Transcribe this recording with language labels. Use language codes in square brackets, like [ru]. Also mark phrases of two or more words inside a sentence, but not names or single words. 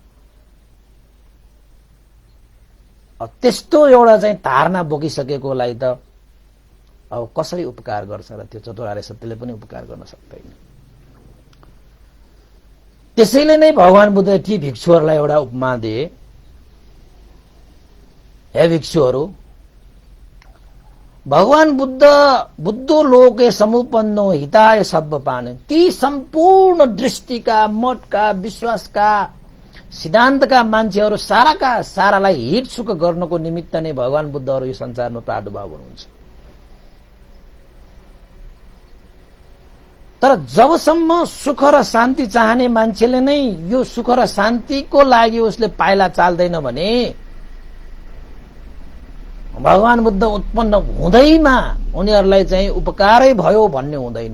[ne] त्यस्तो एउटा चाहिँ धारणा बोकिसकेकोलाई त अब कसरी उपकार गर्छ र? त्यो चतुर आर्य सत्यले पनि उपकार गर्न सक्दैन। त्यसैले नै भगवान बुद्धले ती भिक्षुहरूलाई एउटा उपमा दिए। हे भिक्षुहरू, [pi] भगवान बुद्धो लोके समुपन्नो हिताय सब्ब पाने, [ne] ती सम्पूर्ण दृष्टिका, मतका, विश्वासका, सिद्धान्तका मान्छेहरू साराका सारालाई हित सुख गर्नको निमित्त नै भगवान बुद्धहरू यो संसारमा प्रादुर्भाव हुनुहुन्छ। तर जबसम्म सुख र शान्ति चाहने मान्छेले नै यो सुख र शान्तिको लागि उसले पाइला चाल्दैन भने भगवान बुद्ध उत्पन्न हुँदैमा उनीहरूलाई चाहिँ उपकारै भयो भन्ने हुँदैन।